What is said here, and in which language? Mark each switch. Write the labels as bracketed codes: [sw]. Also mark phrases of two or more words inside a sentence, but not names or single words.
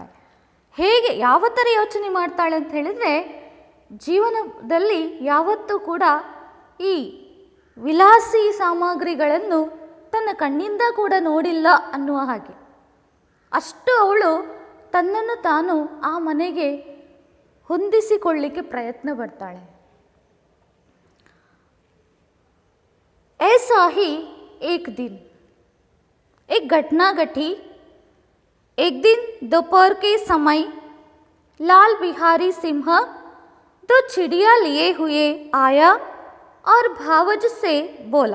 [kn] ಹೇಗೆ, ಯಾವ ಥರ ಯೋಚನೆ ಮಾಡ್ತಾಳೆ ಅಂತ ಹೇಳಿದರೆ, ಜೀವನದಲ್ಲಿ ಯಾವತ್ತೂ ಕೂಡ ಈ ವಿಲಾಸಿ ಸಾಮಗ್ರಿಗಳನ್ನು ತನ್ನ ಕಣ್ಣಿಂದ ಕೂಡ ನೋಡಿಲ್ಲ ಅನ್ನುವ ಹಾಗೆ, ಅಷ್ಟು ಅವಳು ತನ್ನನ್ನು ತಾನು ಆ ಮನೆಗೆ ಹೊಂದಿಸಿಕೊಳ್ಳಿಕ್ಕೆ ಪ್ರಯತ್ನ ಪಡ್ತಾಳೆ. [hi] ऐसा ही एक दिन एक घटना घटी. एक दिन दोपहर के समय लाल बिहारी सिंह 2 चिड़िया लिए हुए आया और भावज से बोला.